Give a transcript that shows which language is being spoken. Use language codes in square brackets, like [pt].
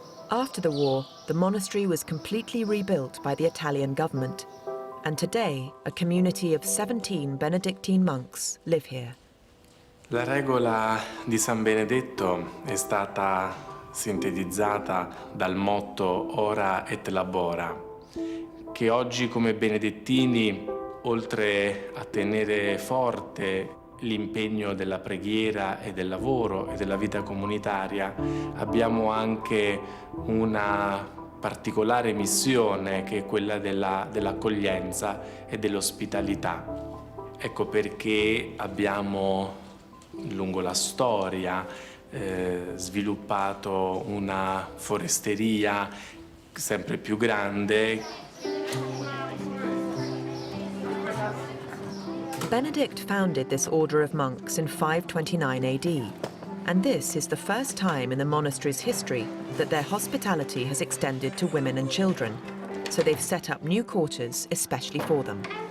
[en] After the war, the monastery was completely rebuilt by the Italian government, and today a community of 17 Benedictine monks live here. [it] La regola di San Benedetto è stata sintetizzata dal motto Ora et Labora, che oggi come benedettini, oltre a tenere forte l'impegno della preghiera e del lavoro e della vita comunitaria, abbiamo anche una particolare missione che è quella dell'accoglienza e dell'ospitalità. Ecco perché abbiamo lungo la storia sviluppato una foresteria sempre più grande. [en] Benedict founded this order of monks in 529 AD, and this is the first time in the monastery's history that their hospitality has extended to women and children, so they've set up new quarters especially for them.